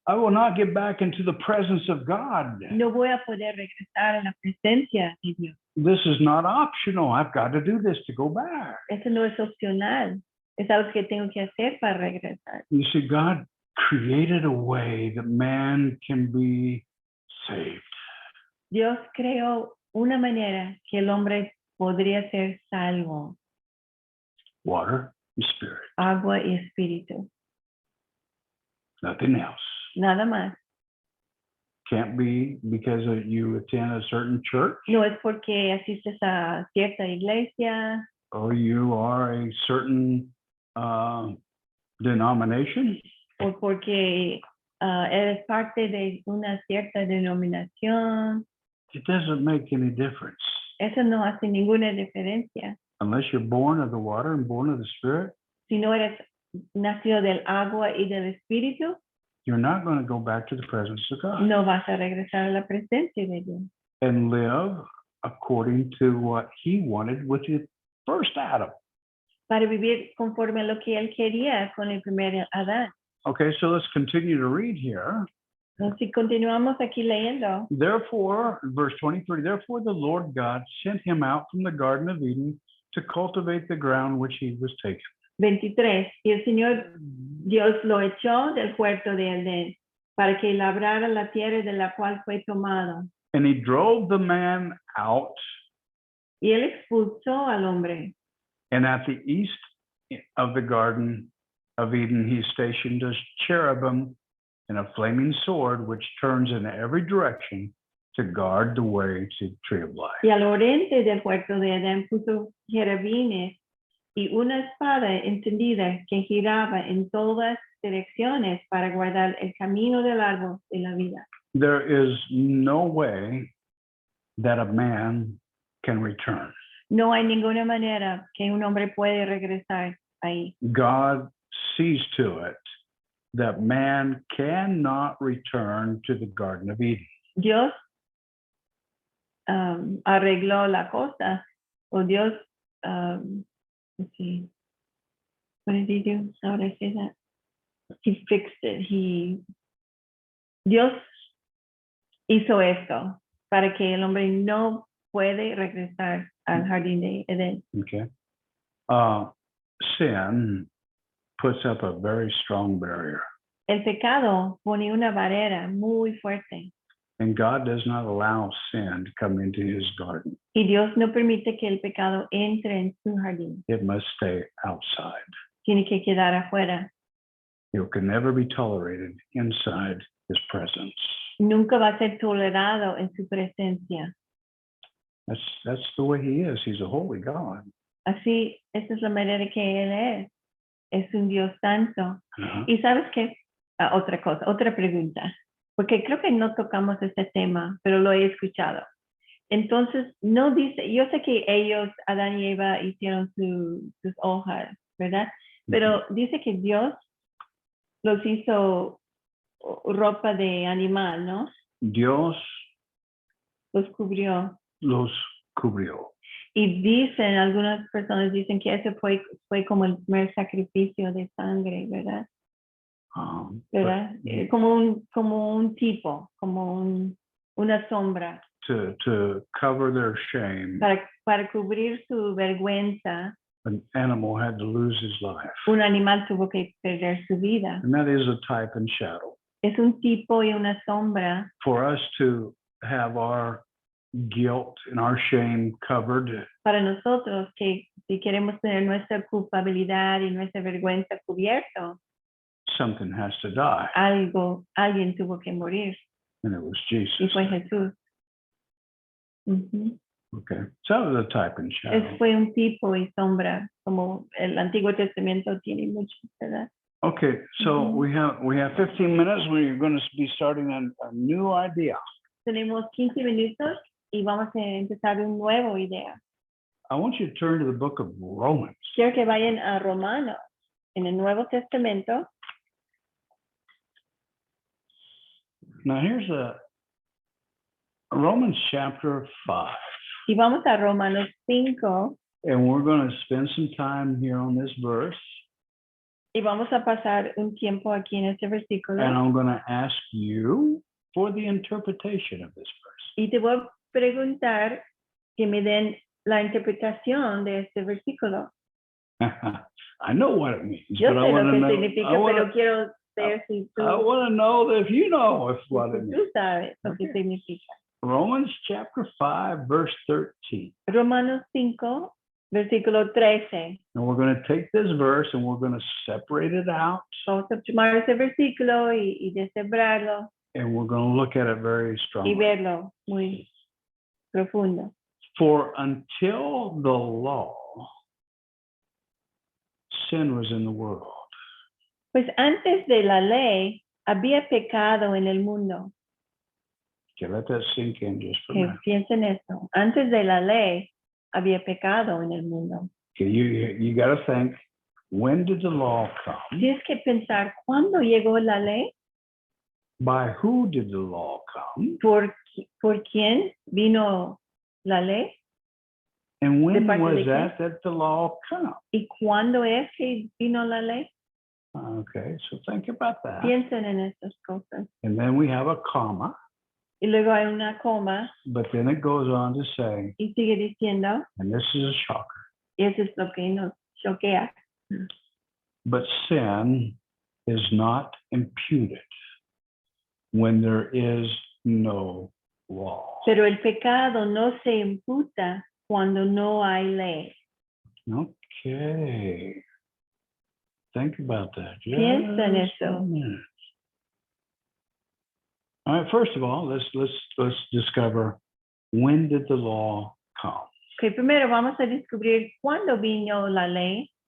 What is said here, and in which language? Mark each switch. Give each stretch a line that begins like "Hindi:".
English: I will not get back into the presence of God.
Spanish: No voy a poder regresar a la presencia de Dios.
English: This is not optional. I've got to do this to go back.
Spanish: Eso no es opcional. Es algo que tengo que hacer para regresar.
English: You see, God created a way that man can be saved.
Spanish: Dios creó una manera que el hombre podría ser salvo.
English: Water and Spirit.
Spanish: Agua y espíritu.
English: Nothing else.
Spanish: Nada más.
English: Can't be because you attend a certain church
Spanish: No es porque asistes a cierta iglesia
English: or you are a certain denomination.
Spanish: o porque eres parte de una cierta denominación.
English: It doesn't make any difference.
Spanish: Eso no hace ninguna diferencia.
English: Unless you're born of the water and born of the Spirit,
Spanish: Si no eres nacido del agua y del espíritu,
English: you're not going to go back to the presence of God
Spanish: no vas a regresar a la presencia de Dios
English: and live according to what He wanted with the first Adam.
Spanish: para vivir conforme a lo que él quería con el primer Adán.
English: Okay, so let's continue to read here.
Spanish: Entonces, si continuamos aquí leyendo,
English: Therefore, verse 23, therefore the Lord God sent him out from the Garden of Eden to cultivate the ground which he was taken.
Spanish: 23, y el Señor Dios lo echó del huerto de Edén para que labrara la tierra de la cual fue tomado.
English: And he drove the man out,
Spanish: Y él expulsó al hombre.
English: and at the east of the Garden of Eden he stationed a cherubim and a flaming sword which turns in every direction to guard the way to the tree of life.
Spanish: Y al oriente del huerto de Edén puso querubines y una espada encendida que giraba en todas direcciones para guardar el camino del árbol de la vida.
English: There is no way that a man can return.
Spanish: No hay ninguna manera que un hombre puede regresar ahí.
English: God sees to it that man cannot return to the Garden of Eden.
Spanish: Dios arregló la cosa, o Dios,
English: let's see, what did he do? How would I say that? He fixed it.
Spanish: Dios hizo esto para que el hombre no puede regresar al jardín de Edén.
English: Okay. Sin puts up a very strong barrier.
Spanish: El pecado pone una barrera muy fuerte.
English: And God does not allow sin to come into his garden.
Spanish: Y Dios no permite que el pecado entre en su jardín.
English: It must stay outside.
Spanish: Tiene que quedar afuera.
English: It can never be tolerated inside his presence.
Spanish: Nunca va a ser tolerado en su presencia. That's the way he is. He's a holy God. Así, esa es la manera que Él es. Es un Dios santo. Uh-huh. Y sabes qué, otra cosa, otra pregunta, porque creo que no tocamos este tema, pero lo he escuchado. Entonces, no dice, yo sé que ellos, Adán y Eva, hicieron sus hojas, ¿verdad? Pero dice que Dios los hizo ropa de animal, ¿no? Dios Los cubrió. los cubrió. Y dicen, algunas personas dicen que ese fue como el primer sacrificio de sangre, ¿verdad? ¿Verdad? Como un tipo, como una sombra.
English: To cover their shame,
Spanish: Para cubrir su vergüenza,
English: an animal had to lose his life.
Spanish: un animal tuvo que perder su vida.
English: And that is a type and shadow.
Spanish: Es un tipo y una sombra.
English: For us to have our guilt and our shame covered,
Spanish: Para nosotros, que si queremos tener nuestra culpabilidad y nuestra vergüenza cubierto,
English: something has to die.
Spanish: Alguien tuvo que morir.
English: And it was Jesus.
Spanish: Y fue Jesús.
English: Okay. So that was a type and shadow.
Spanish: Fue un tipo y sombra, como el Antiguo Testamento tiene mucho, ¿verdad?
English: Okay, so we have 15 minutes. We're going to be starting a new idea.
Spanish: Tenemos 15 minutos y vamos a empezar una nueva idea.
English: I want you to turn to the book of Romans.
Spanish: Quiero que vayan a Romanos, en el Nuevo Testamento.
English: Now here's Romans chapter 5.
Spanish: Y vamos a Romanos 5.
English: And we're going to spend some time here on this verse.
Spanish: Y vamos a pasar un tiempo aquí en este versículo.
English: And I'm going to ask you for the interpretation of this verse.
Spanish: Y te voy a preguntar que me den la interpretación de este versículo.
English: I know what it means.
Spanish: Yo
English: but
Spanish: sé
English: I want
Spanish: lo que
English: know,
Spanish: significa, pero quiero ver si tú,
English: I want to know if you know what it means.
Spanish: tú sabes lo que significa.
English: Romans chapter 5, verse 13.
Spanish: Romanos 5, versículo 13.
English: And we're going to take this verse and we're going to separate it out.
Spanish: Vamos a tomar ese versículo y deshebrarlo
English: And we're going to look at it very strongly.
Spanish: y verlo muy profundo.
English: For until the law, sin was in the world.
Spanish: Pues antes de la ley había pecado en el mundo.
English: Okay, let that sink in just for a
Spanish: Que
English: minute.
Spanish: piensen esto. Antes de la ley había pecado en el mundo.
English: Okay, you got to think, when did the law come?
Spanish: Tienes que pensar, ¿cuándo llegó la ley?
English: By who did the law come?
Spanish: ¿Por quién vino la ley?
English: And when
Spanish: parte
English: was
Spanish: de quién?
English: that the law come?
Spanish: ¿Y cuándo es que vino la ley?
English: Okay, so think about that.
Spanish: Piensen en estas cosas.
English: And then we have a comma,
Spanish: Y luego hay una coma
English: but then it goes on to say,
Spanish: y sigue diciendo,
English: and this is a shocker,
Spanish: y eso es lo que nos choquea.
English: but sin is not imputed when there is no law.
Spanish: Pero el pecado no se imputa cuando no hay ley.
English: Okay. Think about that.
Spanish: Piensa en
English: Just
Spanish: eso.
English: a minute. All right, first of all, let's discover, when did the law come?
Spanish: Okay, primero vamos a descubrir cuándo vino la ley,